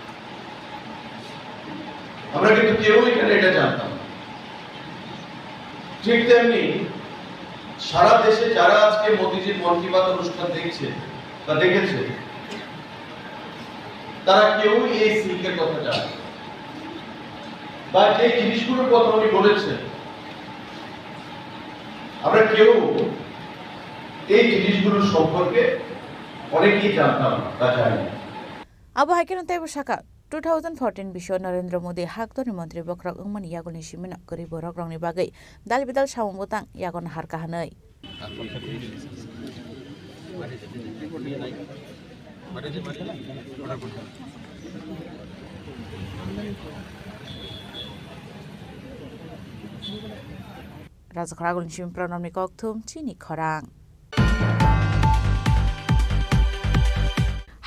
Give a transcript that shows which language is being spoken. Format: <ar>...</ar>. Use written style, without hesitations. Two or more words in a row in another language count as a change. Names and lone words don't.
<bn>আমরা কিন্তু কেউ এখানে এটা জানতাম না ঠিক তেমনি সারা দেশে যারা আজকে মোদিজির মন কি বাত অনুষ্ঠান দেখছে বা দেখেছে তারা কেউ এই সিল্কের কথা জানে বা যে জিনিসগুলোর কথা উনি বলেছেন আমরা কেউ এই জিনিসগুলোর সম্পর্কে অনেকেই জানতাম তা জানি না</bn> <trp>Abo Haikeno Tebo Shaka 2014 Bisho Narendra Modi Haktoni Mantri Bokrok Ungman Yagoni Shimina Kari Borok Rongni Bagai Dalbidal Shawambutang Yagon Harkahanai Razakaragon Shim Pronomni Kokthum Chini Khorang</trp>